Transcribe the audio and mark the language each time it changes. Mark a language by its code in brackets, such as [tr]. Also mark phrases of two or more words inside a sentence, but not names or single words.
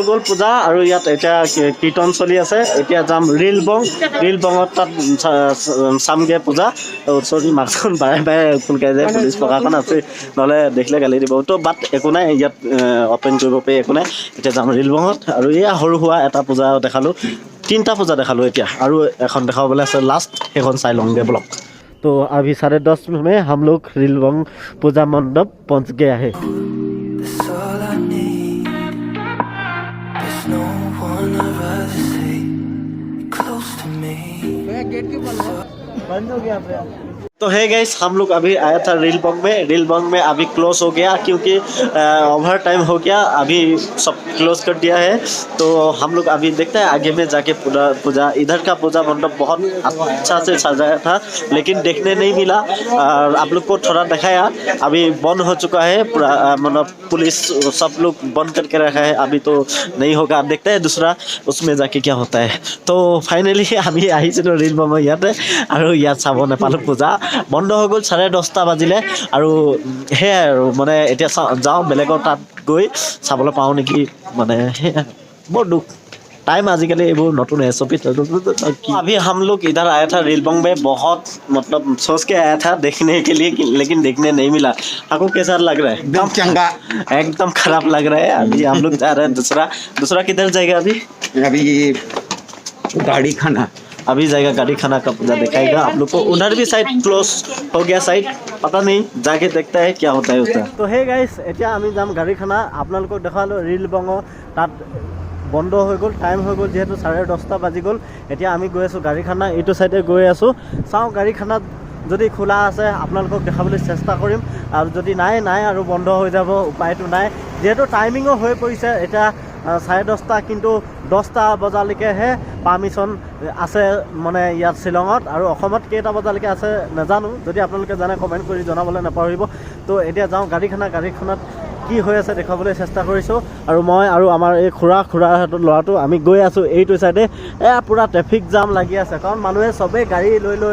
[as] গ'ল পূজা আৰু ইয়াত এতিয়া কীৰ্তন চলি আছে এতিয়া যাম ৰিল বঙত তাত চামগৈ পূজা চৰি মাস্কখন বাৰে ফুলকাই যায় পুলিচ প্ৰশাসন আছে নহ'লে দেখিলে গালি দিব তো বাট একো নাই ইয়াত অপেন কৰিব পাৰি একো নাই এতিয়া যাম ৰিল বঙত আৰু এয়া সৰু সুৰা এটা পূজা দেখালোঁ তিনিটা পূজা দেখালোঁ এতিয়া আৰু এখন দেখাবলৈ আছে লাষ্ট সেইখন চাই লওঁগে ব্লগ [hi] तो अभी 10:30 में हम लोग रीलबोंग पूजा मंडप पहुंच गया है [en] That's all I need. There's no one I'd rather see close to me. [hi] बंद हो गया तो है गाइस हम लोग अभी आया था रीलबोंग में अभी क्लोज हो गया क्योंकि [en] over time [hi] हो गया अभी सब क्लोज कर दिया है तो हम लोग अभी देखते हैं आगे में जाके पूजा इधर का पूजा मंडप बहुत अच्छा से सजाया था लेकिन देखने नहीं मिला और आप लोग को थोड़ा दिखाया अभी बंद हो चुका है पूरा मतलब पुलिस सब लोग बंद करके रखा है अभी तो नहीं होगा देखते हैं दूसरा उसमें जाके क्या होता है तो फाइनली [as] আমি আহিছিলোঁ ৰীলবঙৰ ইয়াতে আৰু ইয়াত চাব নাপালোঁ পূজা বন্ধ হৈ গ'ল 10:30 বাজিলে আৰু সেয়াই আৰু মানে এতিয়া যাওঁ বেলেগৰ তাত গৈ চাবলৈ পাওঁ নেকি মানে বৰ দুখ [hi] टाइम आजकल ये वो नतून है सभी अभी हम लोग इधर आया था रीलबोंग में बहुत मतलब सोच के आया था देखने के लिए लेकिन देखने नहीं मिला आपको कैसा लग रहा है एकदम चंगा एकदम खराब लग रहा है अभी हम लोग जा रहे हैं दूसरा किधर जाएगा अभी गाड़ी खाना अभी जाएगा गाड़ी खाना का पूजा दिखाएगा आप लोग को उधर भी साइड क्लोज हो गया साइड पता नहीं जाके देखता है क्या होता है तो [en] hey guys [as] এতিয়া আমি যাম গাড়ী খানা আপোনালোকক দেখালোঁ ৰীলবঙৰ তাত বন্ধ হৈ গ'ল [hi] টাইম হৈ গ'ল [as] যেহেতু 10:30 বাজি গ'ল এতিয়া আমি গৈ আছোঁ গাড়ী খানা এইটো সাইডে গৈ আছোঁ চাওঁ গাড়ী খানাত যদি খোলা আছে আপোনালোকক দেখাবলৈ চেষ্টা কৰিম আৰু যদি নাই আৰু বন্ধ হৈ যাব উপায়টো নাই যেহেতু টাইমিঙো হৈ পৰিছে এতিয়া 10:30 কিন্তু 10টা বজালৈকেহে পাৰ্মিশ্যন আছে মানে ইয়াত শ্বিলঙত আৰু অসমত কেইটা বজালৈকে আছে নাজানো যদি আপোনালোকে জানে কমেণ্ট কৰি জনাবলৈ নাপাহৰিব তো এতিয়া যাওঁ গাড়ীখনত কি হৈ আছে দেখাবলৈ চেষ্টা কৰিছোঁ আৰু মই আৰু আমাৰ এই খুৰাৰ ল'ৰাটো আমি গৈ আছোঁ এইটো চাইডে পুৰা [en] traffic jam [as] লাগি আছে কাৰণ মানুহে চবেই গাড়ী লৈ